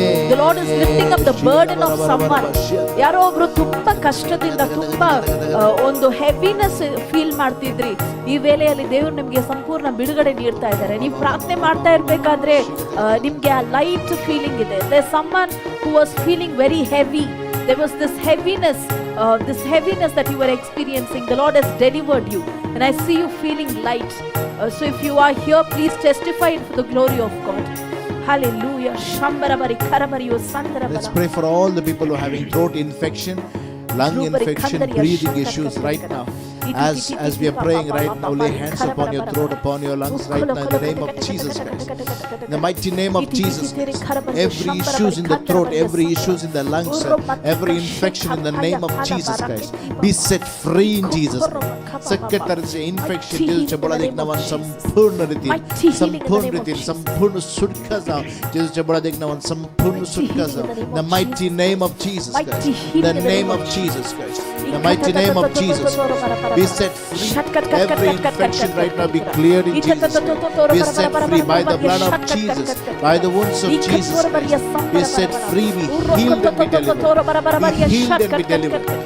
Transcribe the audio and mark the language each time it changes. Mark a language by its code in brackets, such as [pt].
[en] The Lord is lifting up the burden of someone. [kn] ಯಾರೋ ಒಬ್ರು ತುಂಬಾ ಕಷ್ಟದಿಂದ ತುಂಬಾ ಒಂದು ಹೆವಿನೆಸ್ ಫೀಲ್ ಮಾಡ್ತಿದ್ರಿ, ಈ ವೇಳೆಯಲ್ಲಿ ದೇವರು ನಿಮ್ಗೆ ಸಂಪೂರ್ಣ ಬಿಡುಗಡೆ ನೀಡ್ತಾ ಇದ್ದಾರೆ. ನೀವು ಪ್ರಾರ್ಥನೆ ಮಾಡ್ತಾ ಇರ್ಬೇಕಾದ್ರೆ ನಿಮ್ಗೆ ಆ ಲೈಟ್ ಫೀಲಿಂಗ್ ಇದೆ. [en] There's someone who was feeling very heavy. There was this heaviness that you were experiencing. The Lord has delivered you, and I see you feeling light. So if you are here, please testify it for the glory of God. Hallelujah. Let's pray for all the people who are having throat infection, lung infection, breathing issues right now. As we are praying right now, lay hands upon your throat, upon your lungs right now in the name of Jesus Christ. In the mighty name of Jesus Christ. Every issues in the throat, every issues in the lungs, every infection in the name of Jesus Christ. Be set free in Jesus name. Secretary infection Jesus चबड़ा देखना वन संपूर्ण रीति संपूर्ण सुटका जाओ Jesus चबड़ा देखना वन संपूर्ण सुटका जाओ. The mighty name of Jesus Christ. The name of Jesus Christ. The mighty name of Jesus Christ. Be set free. Every infection right now be cleared in Jesus name. Be set free by the blood of Jesus, by the wounds of Jesus Christ. Be set free, be healed and be delivered. Be healed and be delivered.